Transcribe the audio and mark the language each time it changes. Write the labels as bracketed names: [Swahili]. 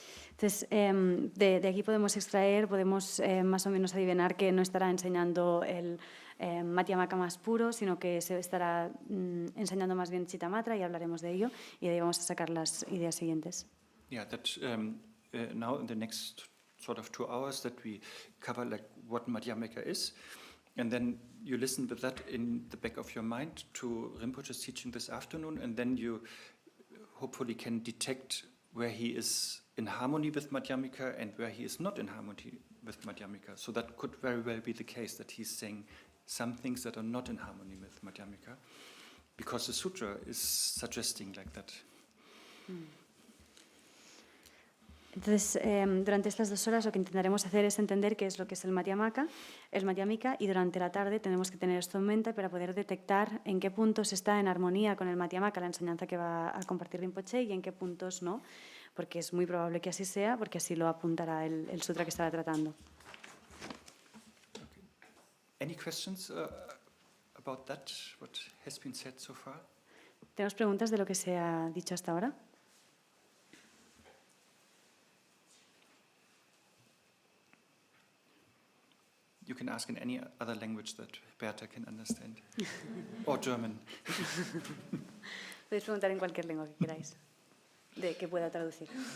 [Spanish] Entonces, de aquí podemos extraer, podemos más o menos adivinar que no estará enseñando el Madhyamaka más puro, sino que se estará enseñando más bien Chittamatra, y hablaremos de ello, y de ahí vamos a sacar las ideas siguientes. [English] Yeah, that now in the next sort of 2 hours that we cover like what Madhyamaka is, and then you listen with that in the back of your mind to Rinpoche's teaching this afternoon, and then you hopefully can detect where he is in harmony with Madhyamaka and where he is not in harmony with Madhyamaka. So that could very well be the case that he's saying some things that are not in harmony with Madhyamaka, because the sutra is suggesting like that. [Spanish] Entonces, durante estas 2 horas lo que intentaremos hacer es entender qué es lo que es el Madhyamaka, y durante la tarde tenemos que tener esto en mente para poder detectar en qué puntos está en armonía con el Madhyamaka, la enseñanza que va a compartir Rinpoche, y en qué puntos no, porque es muy probable que así sea, porque así lo apuntará el sutra que estará tratando. [English] Okay. Any questions about that, what has been said so far? [Spanish] ¿Tenemos preguntas de lo que se ha dicho hasta ahora? [English] You can ask in any other language that Berta can understand. Or German. [Spanish] Podéis preguntar en cualquier lengua que queráis, de que pueda traducir.